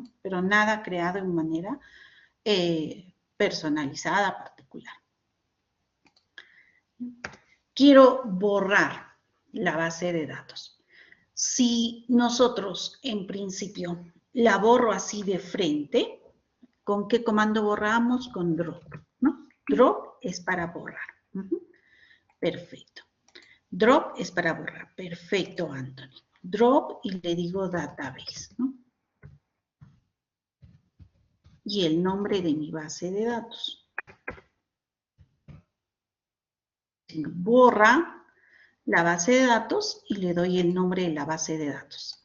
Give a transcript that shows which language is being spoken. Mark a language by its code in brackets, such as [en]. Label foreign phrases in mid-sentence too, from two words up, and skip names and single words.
[es] Pero nada creado en manera personalizada, particular. Quiero borrar la base de datos. Si nosotros, en principio, la borro así de frente, ¿con qué comando borramos? Con drop, ¿no? Drop es para borrar. Perfecto. Drop es para borrar. Perfecto, Anthony. Drop y le digo database, ¿no? Y el nombre de mi base de datos. Borra la base de datos y le doy el nombre de la base de datos.